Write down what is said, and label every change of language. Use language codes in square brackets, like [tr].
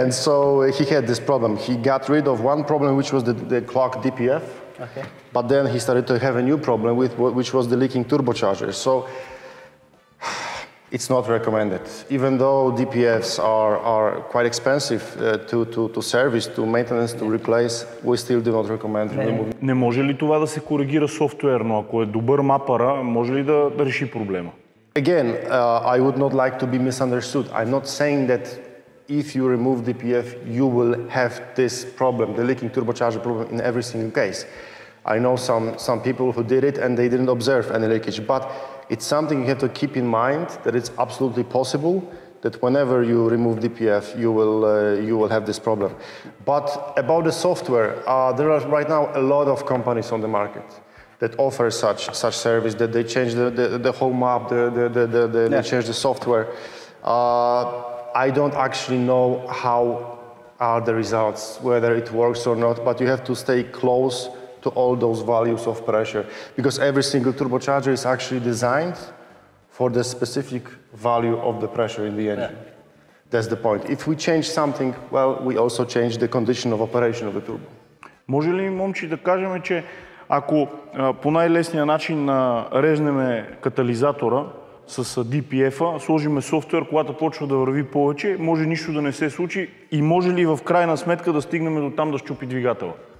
[en] And so he had this problem. He got rid of one problem, which was the clogged DPF. Okay. But then he started to have a new problem, which was the leaking turbocharger. So it's not recommended. Even though DPFs are quite expensive to service, to maintenance, to replace, we still do not recommend removing. [bg] Не може ли това да се коригира софтуерно? Ако е добър мапъра, може ли да реши проблема? [en] Again, I would not like to be misunderstood. I'm not saying that if you remove DPF, you will have this problem, the leaking turbocharger problem, in every single case. I know some people who did it and they didn't observe any leakage, but it's something you have to keep in mind, that it's absolutely possible that whenever you remove DPF, you will have this problem. But about the software, there are right now a lot of companies on the market that offer such service, that they change the whole map, they change the software. I don't actually know how are the results, whether it works or not, but you have to stay close to all those values of pressure, because every single turbocharger is actually designed for the specific value of the pressure in the engine. That's the point. If we change something, well, we also change the condition of operation of the turbo. [bg] Може ли, момче, да кажем, че ако по най-лесния начин резнеме катализатора с DPF-а, сложиме софтуер, когато почва да върви повече, може нищо да не се случи и може ли в крайна сметка да стигнем до там да счупи двигателя?